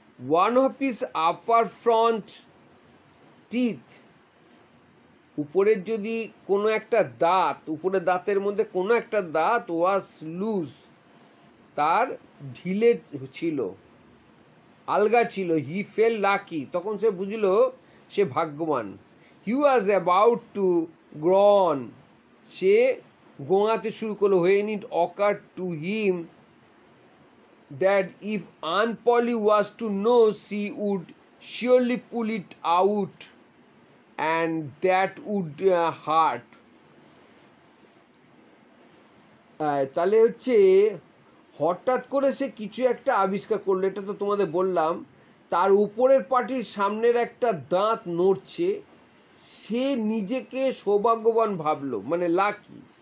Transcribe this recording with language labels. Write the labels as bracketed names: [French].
[English] one of his upper front teeth, [Bangla] উপরের যদি কোনো একটা দাঁত, উপরের দাঁতের মধ্যে কোনো একটা দাঁত [English] was loose, [Bangla] তার ঢিলে ছিল, আলগা ছিল। [English] he felt lucky, [Bangla] তখন সে বুঝলো সে ভাগ্যবান। [English] he was about to groan, [Bangla] সে গোঙাতে শুরু করলো। [English] When it occurred to him that if Aunt Polly was to know, she would surely pull it out and that would hurt. [Bangla] তাহলে হচ্ছে হঠাৎ করে সে কিছু একটা আবিষ্কার করলো, এটা তো তোমাদের বললাম। তার উপরের পাটির সামনের একটা দাঁত নড়ছে, সে নিজেকে সৌভাগ্যবান ভাবলো, মানে লাকি।